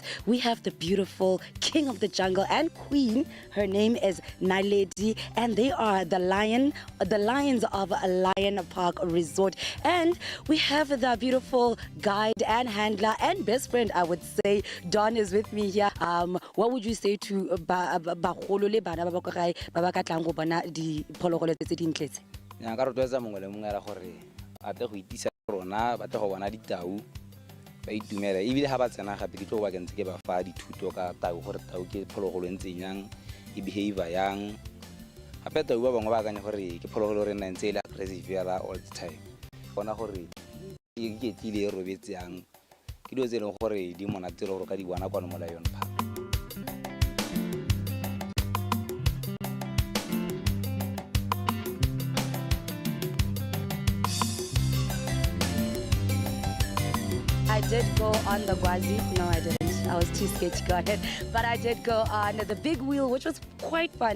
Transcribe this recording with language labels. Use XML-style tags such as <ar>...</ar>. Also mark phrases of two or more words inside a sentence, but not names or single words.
<en>We have the beautiful king of the jungle and queen. Her name is Naledi, and they are the lions of a Lion Park Resort. And we have the beautiful guide and handler and best friend, I would say. Don is with me here. What would you say to</en> <tn>bagolo le bana ba ba gae ba ba ka tlang go bona diphologolo tse di ntletse? Ya ka rotloetsa mongwe le mongwe ra gore a tle go itisa rona ba tle go bona ditau ba itumela ebile ga ba tsena gape ke tlo ba ke ntse ke ba fa dithuto ka tau gore tau ke phologolo ntseng yang e behavior yang gape tau ba bangwe ba akanya gore ke phologolo re nna ntse e le aggressive ya</tn> <en>all the time</en> <tn>bona gore ke tlile e robetse yang ke dilo tse e leng gore di monate gore ka di bona kwa mo Lion Park.</tn> <en>I did go on the Gwazi. No, I didn't. I was too scared to go ahead. But I did go on the big wheel, which was quite fun.</en>